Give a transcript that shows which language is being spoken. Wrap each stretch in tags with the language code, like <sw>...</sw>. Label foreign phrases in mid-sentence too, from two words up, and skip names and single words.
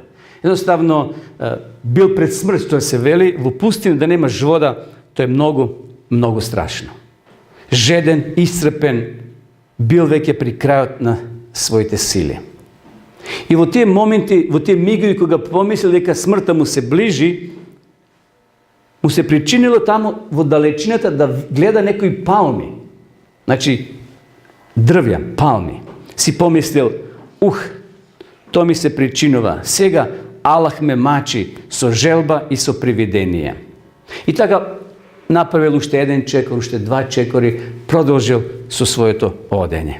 <mk>Едноставно бил пред смрт, што се вели, во пустина да немаш вода, тоа е многу, многу страшно. Жеден, исцрпен, бил веќе при крајот на своите сили. И во тие моменти, во тие мигови кога помислил дека смртта му се ближи, му се причинило тамо во далечината да гледа некои палми. Значи, дрвја, палми. Си помислил, то ми се причинува. Сега Аллах ме мачи со желба и со привидение. И така направил уште еден чекор, уште два чекори, продолжил со своето одење.</mk>